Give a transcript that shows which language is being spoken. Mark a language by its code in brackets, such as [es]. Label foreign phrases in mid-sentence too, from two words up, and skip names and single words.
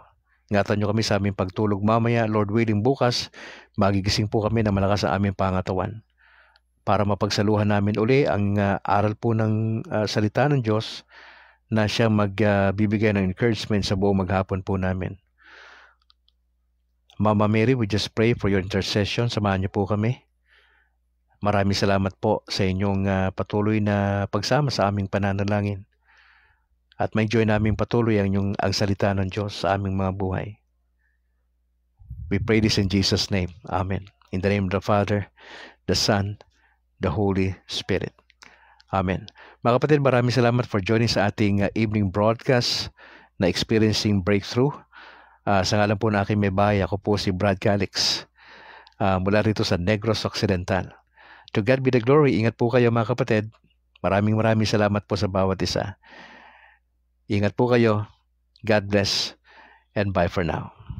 [tl] Ingatan nyo kami sa aming pagtulog mamaya. [en] Lord willing, [tl] bukas magigising po kami na malakas ang aming pangatawan para mapagsaluhan namin uli ang aral po ng salita ng Diyos, na siya magbibigay ng encouragement sa buong maghapon po namin. [en] Mama Mary, we just pray for your intercession. [tl] Samahan niyo po kami. Maraming salamat po sa inyong patuloy na pagsama sa aming pananalangin. At may joy namin patuloy ang salita ng Diyos sa aming mga buhay. [en] We pray this in Jesus' name. Amen. In the name of the Father, the Son, the Holy Spirit. Amen. [tl] Mga kapatid, maraming salamat [en] for joining [tl] sa ating [en] evening broadcast [tl] na Experiencing Breakthrough. Sa ngalan po na aking may bahay, ako po si Brad Calix mula rito sa Negros Occidental. [en] To God be the glory. [tl] Ingat po kayo mga kapatid. Maraming salamat po sa bawat isa. Ingat po kayo. [en] God bless and bye for now.